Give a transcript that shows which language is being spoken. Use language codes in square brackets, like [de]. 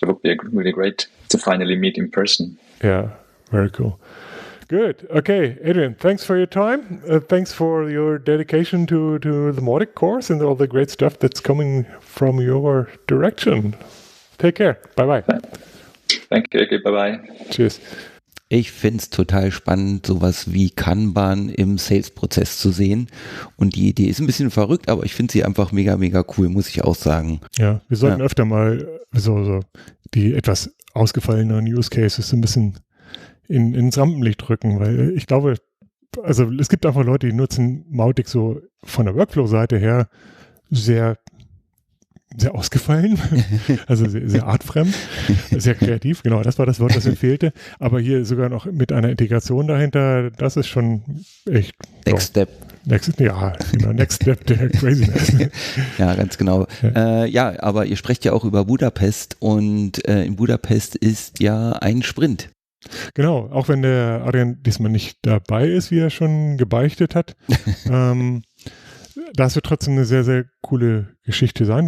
[en] It would be really great to finally meet in person. Yeah, very cool. Good. Okay, Adrian, thanks for your time. Thanks for your dedication to the Mautic course and all the great stuff that's coming from your direction. Take care. Bye-bye. Thank you. Okay, bye-bye. [de] Tschüss. Ich finde es total spannend, sowas wie Kanban im Sales-Prozess zu sehen. Und die Idee ist ein bisschen verrückt, aber ich finde sie einfach mega, mega cool, muss ich auch sagen. Ja, wir sollten öfter mal so die etwas ausgefallenen Use Cases ein bisschen ins Rampenlicht rücken, weil ich glaube, also es gibt einfach Leute, die nutzen Mautic so von der Workflow-Seite her sehr ausgefallen, also sehr artfremd, sehr kreativ, genau, das war das Wort, das mir fehlte, aber hier sogar noch mit einer Integration dahinter, das ist schon echt... [en] Next Step. [de] Next Step der Craziness. Ja, ganz genau. Ja, aber ihr sprecht ja auch über Budapest und in Budapest ist ja ein Sprint. Genau, auch wenn der Adrian diesmal nicht dabei ist, wie er schon gebeichtet hat, das wird trotzdem eine sehr, sehr coole Geschichte sein.